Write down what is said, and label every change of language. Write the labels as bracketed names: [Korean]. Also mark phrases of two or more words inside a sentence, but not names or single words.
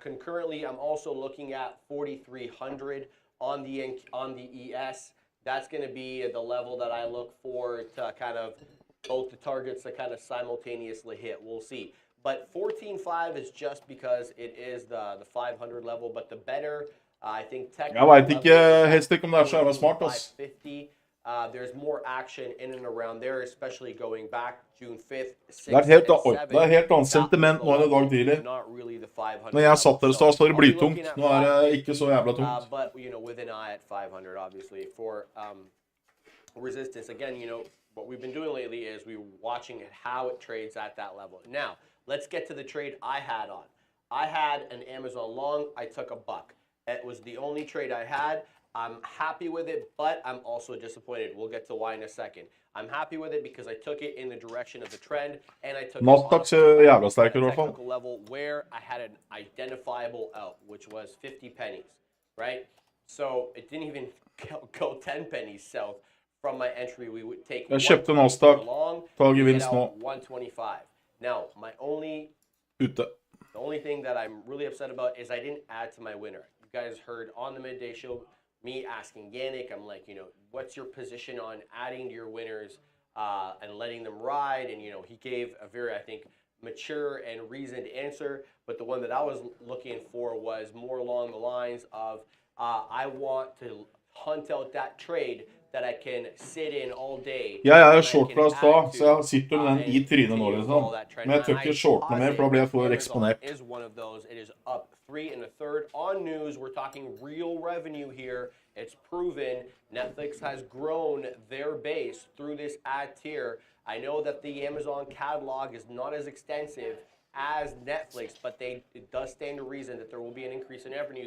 [English] Concurrently, I'm also looking at 4,300 on the ES. That's going to be the level that I look for to kind of both the targets to kind of simultaneously hit. We'll see. But 14.5 is just because it is the 500 level, but the better, I think, technical [Norwegian] Jeg vet ikke helst ikke om det så jævla smart, ass. [English] 550. There's more action in and around there, especially going back June 5th, 6th, [Norwegian] Det helt, [English] and 7th. [Norwegian] det helt annet sentiment nå enn i dag tidlig. Når jeg satt der i stad, så var det blytungt. Nå det ikke så jævla tungt. [English] But, with an eye at 500, obviously, for resistance. Again, what we've been doing lately is we're watching how it trades at that level. Now, let's get to the trade I had on. I had an Amazon long. I took a buck. It was the only trade I had. I'm happy with it, but I'm also disappointed. We'll get to why in a second. I'm happy with it because I took it in the direction of the trend, and I took it on a technical level where I had an identifiable out, which was 50 pennies, right? So it didn't even go 10 pennies south from my entry. We would take [Norwegian] Jeg kjøpte Nasdaq, ta gevinst nå. 125. [English] Now, [Norwegian] Ute. [English] The only thing that I'm really upset about is I didn't add to my winner. You guys heard on the midday show me asking Yannick, I'm like, what's your position on adding to your winners and letting them ride? And, he gave a very, I think, mature and reasoned answer. But the one that I was looking for was more along the lines of I want to hunt out that trade that I can sit in all day. [Norwegian] Jeg er short fra stad, så jeg sitter med den i trynet nå, liksom. Men jeg tør ikke shortene mer, for da blir jeg for eksponert. [English] Is one of those. It is up 3 1/3 on news. We're talking real revenue here. It's proven. Netflix has grown their base through this ad tier. I know that the Amazon catalog is not as extensive as Netflix, but it does stand to reason that there will be an increase in revenue.